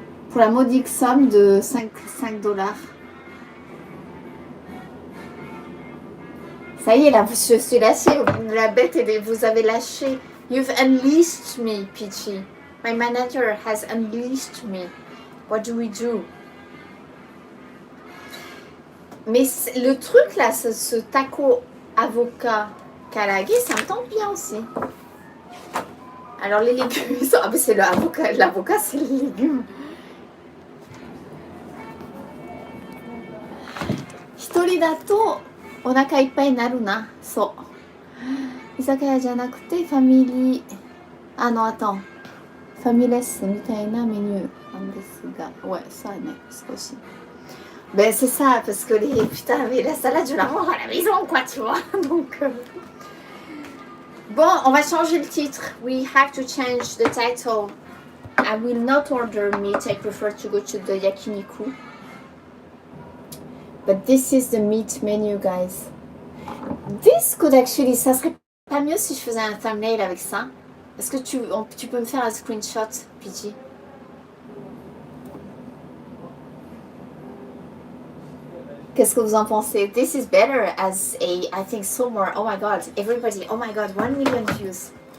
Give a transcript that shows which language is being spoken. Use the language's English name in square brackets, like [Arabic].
[French] Pour la modique somme de 5 $. Ça y est, là, je suis lâchée. La bête, vous avez lâché. [English] You've unleashed me, Peachy. My manager has unleashed me. What do we do? [French] Mais le truc, là, ce taco avocat karaage, ça me tente bien aussi. Alors, les légumes, ah, c'est l'avocat. L'avocat, c'est les légumes. [Japanese] Hitori dato onaka ippai naru na. [English] So. [Japanese] Izakaya じゃなくてファミリー [French] attends. [Japanese] ファミレスみたいなメニューなんですが。 [French] Ouais, ça [Japanese] ね、少し。 [French] Ben c'est ça, parce que putain, mais la salade, je la mange à la maison, quoi, tu vois. Donc, Bon, on va changer le titre. [English] We have to change the title. I will not order meat. I prefer to go to the yakiniku. But this is the meat menu, guys. This could actually... [French] Ça serait pas mieux si je faisais un thumbnail avec ça. Est-ce que tu peux me faire un screenshot, PG? Qu'est-ce que vous en pensez? [English] This is better as a, I think, so more. Oh my god, everybody, oh my god, 1 million views.